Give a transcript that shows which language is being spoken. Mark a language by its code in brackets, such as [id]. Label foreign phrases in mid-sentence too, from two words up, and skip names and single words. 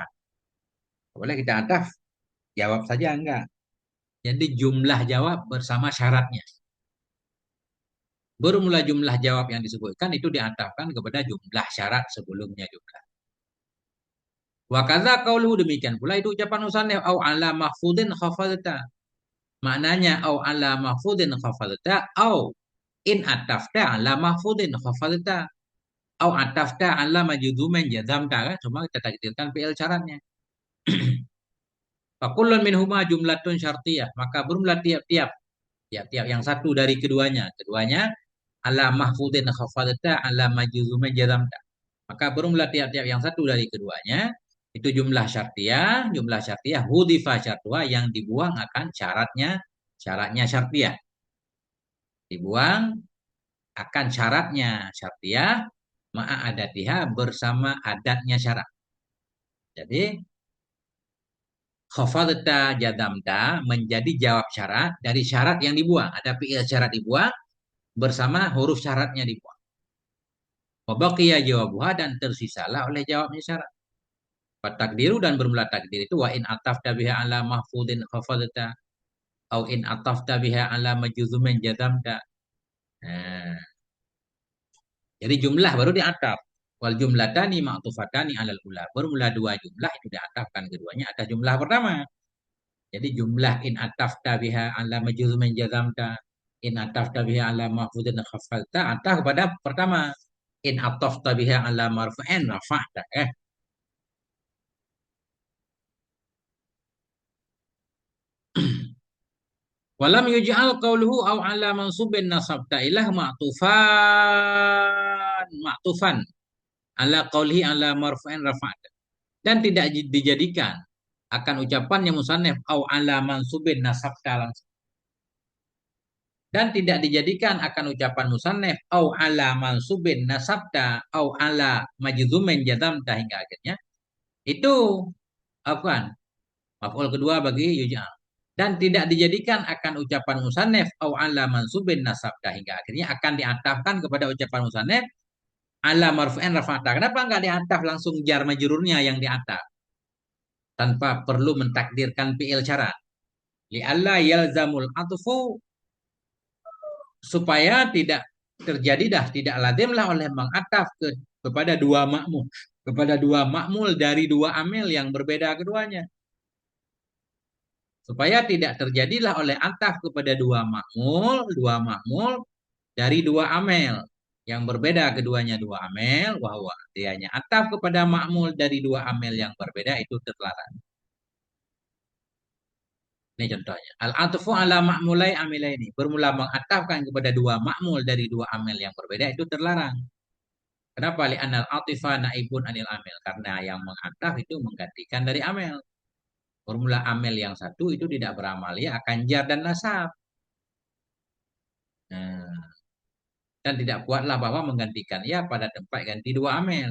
[id] Boleh kita ataf jawab saja enggak. Jadi jumlah jawab bersama syaratnya. Bermula jumlah jawab yang disebutkan itu diatafkan kepada jumlah syarat sebelumnya juga. [ar] وكذا قوله [id] demikian pula itu ucapan musannif [ar] أو على مخفوض خفضت. Maknanya أو على مخفوض خفضت أو إن عطفت على مخفوض خفضت أو عطفت على مجزوم جزمت [id] kan cuma kita takdirkan fi'il syaratnya. [ar] فكل منهما جملة شرطية [id] maka bermula tiap-tiap yang satu dari keduanya [ar] على مخفوض خفضت على مجزوم جزمت. [id] Maka bermula tiap-tiap yang satu dari keduanya itu jumlah syartiyah [ar] حذف شرطها [id] yang dibuang akan syaratnya syartiyah. Dibuang akan syaratnya syartiyah [ar] مع أداتها [id] bersama adatnya syarat. Jadi [ar] خفضت جزمت [id] menjadi jawab syarat dari syarat yang dibuang. Ada fi'il syarat dibuang bersama huruf syaratnya dibuang. [ar] وبقي جوابها [id] dan tersisalah oleh jawabnya syarat. [ar] Takdiru [id] dan bermula takdir itu [ar] وإن عطفت بها على مخفوض خفضت أو إن عطفت بها على مجزوم جزمت. [id] Nah, jadi jumlah baru diataf. [ar] والجملتان معطوفتان على الأولى. [id] Bermula dua jumlah itu diatafkan keduanya atas jumlah pertama. Jadi jumlah [ar] إن عطفت بها على مجزوم جزمت. إن عطفت بها على مخفوض خفضت. [id] Ataf kepada pertama. [ar] إن عطفت بها على مرفوع رفعت. ولم يجعل قوله أو على منصوب نصبت إلخ معطوفا على قوله على مرفوع رفعت. [id] Dan tidak dijadikan akan ucapannya musannif [ar] أو على منصوب نصبت [id] langsung. Dan tidak dijadikan akan ucapan musannif [ar] أو على منصوب نصبت أو على مجزوم جزمت [id] hingga akhirnya. Itu afwan. Maf'ul kedua bagi yuj'al. Dan tidak dijadikan akan ucapan musannif [ar] أو على منصوب نصبت [id] hingga akhirnya akan diatafkan kepada ucapan musannif [ar] على مرفوع رفعت. [id] Kenapa nggak diataf langsung jar majrurnya yang diataf tanpa perlu mentakdirkan fi'il syarat? [ar] لئلا يلزم العطف, [id] supaya tidak terjadi dah tidak lazimlah oleh mengataf kepada dua makmul, kepada dua makmul dari dua amil yang berbeda keduanya, supaya tidak terjadilah oleh ataf kepada dua makmul dari dua amil yang berbeda keduanya dua amil, wahwa dianya ataf kepada makmul dari dua amil yang berbeda itu terlarang. Ini contohnya. [ar] العطف على معمولي عاملين. [id] Bermula mengatafkan kepada dua makmul dari dua amil yang berbeda itu terlarang. Kenapa? [ar] لأن العاطف نائب عن العامل. [id] Karena yang mengataf itu menggantikan dari amil. Formula amil yang satu itu tidak beramalia akan jar dan nasab. Nah, dan tidak kuatlah bahwa menggantikan ya pada tempat ganti dua amil.